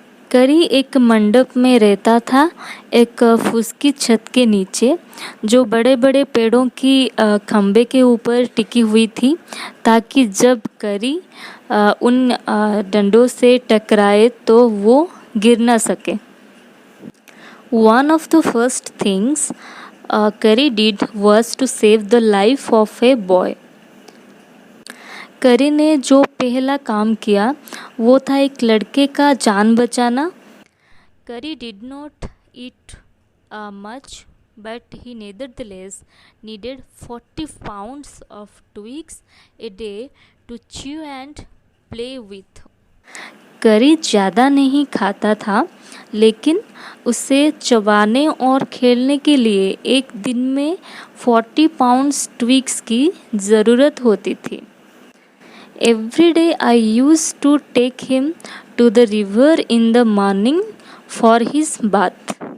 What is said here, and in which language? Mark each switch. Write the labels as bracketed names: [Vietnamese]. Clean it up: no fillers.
[Hindi] करी एक मंडप में रहता था, एक फुसकी छत के नीचे, जो बड़े बड़े पेड़ों की खंबे के ऊपर टिकी हुई थी, ताकि जब करी उन डंडों से टकराए तो वो गिर ना सके। [English] One of the first things Curry did was to save the life of a boy। [Hindi] करी ने जो पहला काम किया वो था एक लड़के का जान बचाना। [English] Kari did not eat much, but he nevertheless needed 40 pounds of twigs a day to chew and play with। [Hindi] करी ज़्यादा नहीं खाता था, लेकिन उसे चबाने और खेलने के लिए एक दिन में 40 पाउंड्स ट्विग्स की ज़रूरत होती थी। [English] Every day I used to take him to the river in the morning for his bath।